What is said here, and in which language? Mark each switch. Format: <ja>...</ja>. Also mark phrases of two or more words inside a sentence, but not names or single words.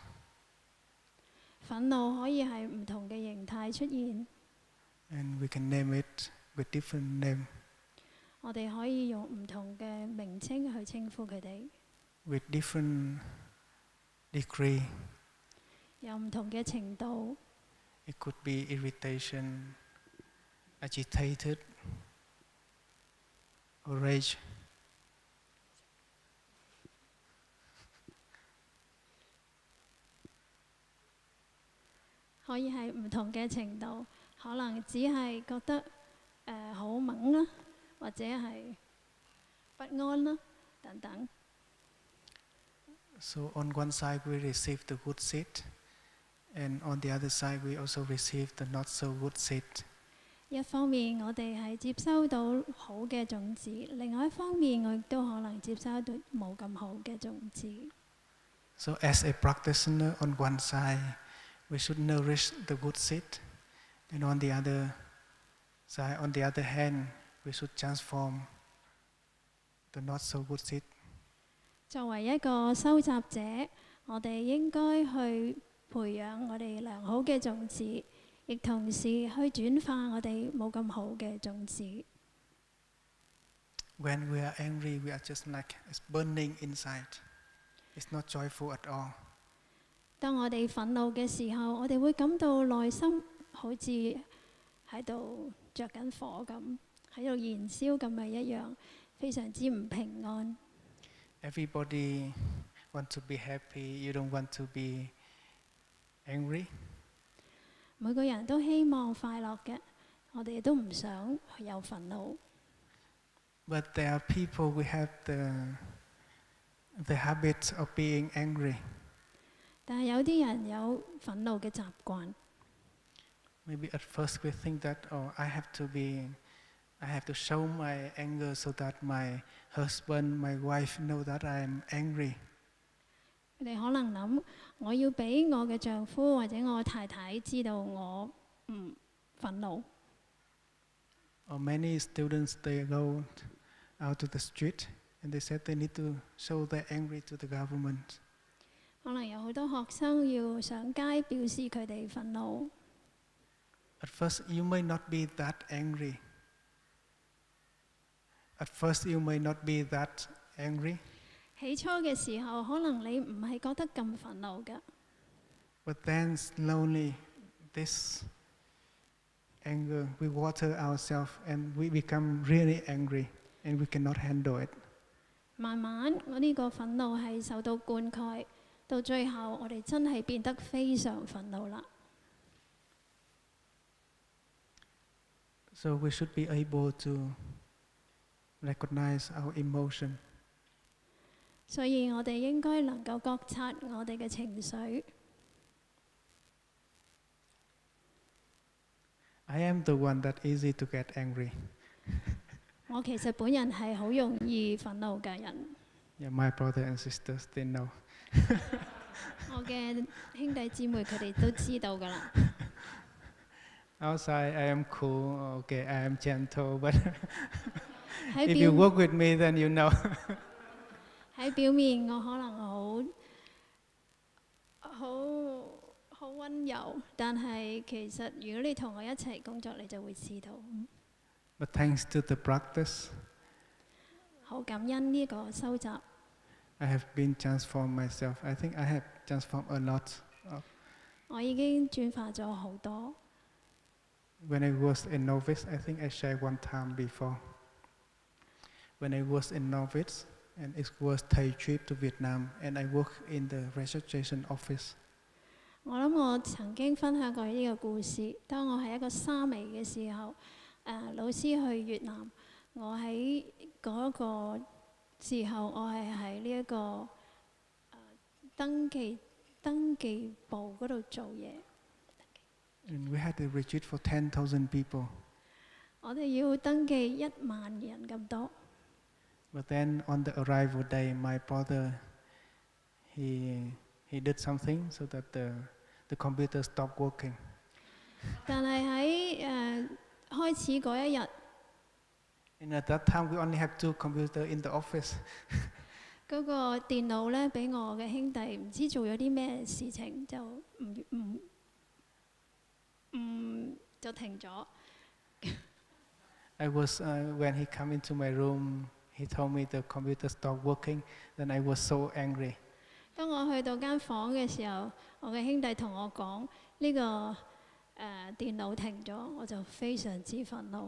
<yue>憤怒可以係唔同嘅形態出現。</yue> <en>And we can name it with different name.</en> <yue>我哋可以用唔同嘅名稱去稱呼佢哋。</yue> <en>With different degree.</en> <yue>有唔同嘅程度。</yue> <en>It could be irritation, agitated, or rage.</en> <yue>可以係唔同嘅程度，可能只係覺得好猛啦，或者係不安啦，等等。</yue> <en>So on one side we receive the good seed, and on the other side we also receive the not so good seed.</en> <yue>一方面我哋係接收到好嘅種子，另外一方面我亦都可能接收到冇咁好嘅種子。</yue> <en>So as a practitioner, on one side, we should nourish the good seed, and on the other side, on the other hand, we should transform the not so good seed.</en> <yue>作為一個收集者，我哋應該去培養我哋良好嘅種子，亦同時去轉化我哋冇咁好嘅種子。</yue> <en>When we are angry, we are just like it's burning inside. It's not joyful at all.</en> <yue>當我哋憤怒嘅時候，我哋會感到內心好似喺度着緊火咁，喺度燃燒咁嘅一樣，非常之唔平安。</yue> <en>Everybody want to be happy. You don't want to be angry.</en> <yue>每個人都希望快樂嘅，我哋都唔想有憤怒。But there are people who have the the habit of being angry. 但係有啲人有憤怒嘅習慣。</yue> <en>Maybe at first we think that, oh, I have to show my anger so that my husband, my wife know that I am angry.</en> <yue>佢哋可能諗，我要俾我嘅丈夫或者我太太知道我唔憤怒。</yue> <en>Or many students, they go out to the street and they said they need to show their anger to the government.</en> <yue>可能有好多學生要上街表示佢哋憤怒。</yue> <en>At first, you may not be that angry. At first, you may not be that angry.</en> <yue>起初嘅時候，可能你唔係覺得咁憤怒嘅。</yue> <en>But then slowly, this anger, we water ourselves and we become really angry and we cannot handle it.</en> <yue>慢慢，我呢個憤怒係受到灌溉，到最後我哋真係變得非常憤怒啦。</yue> <en>So we should be able to recognize our emotion.</en> <yue>所以我哋應該能夠覺察我哋嘅情緒。</yue> <en>I am the one that easy to get angry.</en> <yue>我其實本人係好容易憤怒嘅人。</yue> <en>Yeah, my brother and sisters, they know.</en> <yue>我嘅兄弟姊妹佢哋都知道㗎啦。</yue> <en>Outside, I am cool. Okay, I am gentle, but</en> <yue>喺</yue> <en>if you</en> <yue>表</yue> <en>work with me, then you know.</en> <yue>喺表面我可能好温柔，但係其實如果你同我一齊工作，你就會知道。</yue> <en>But thanks to the practice,</en> <yue>好感恩呢個修習，</yue> <en>I have been transformed myself. I think I have transformed a lot.</en> <yue>我已經轉化咗好多。</yue> <en>When I was a novice, I think I shared one time before. When I was a novice, and it was Thai trip to Vietnam, and I worked in the registration office.</en> <yue>我諗我曾經分享過呢個故事。當我係一個沙彌嘅時候，老師去越南，我喺嗰個時候，我係喺呢一個登記部嗰度做嘢。</yue> <en>And we had a retreat for 10,000 people.</en> <yue>我哋要登記1萬人咁多。</yue> <en>But then on the arrival day, my brother, he did something so that the computer stopped working.</en> <yue>但係喺開始嗰一日，</yue> <en>And at that time, we only have 2 computers in the office.</en> <yue>嗰個電腦咧俾我嘅兄弟唔知做咗啲咩事情，就停咗。</yue> <en>I was when he come into my room, he told me the computer stopped working. Then I was so angry.</en> <yue>當我去到間房嘅時候，我嘅兄弟同我講呢個電腦停咗，我就非常之憤怒。</yue>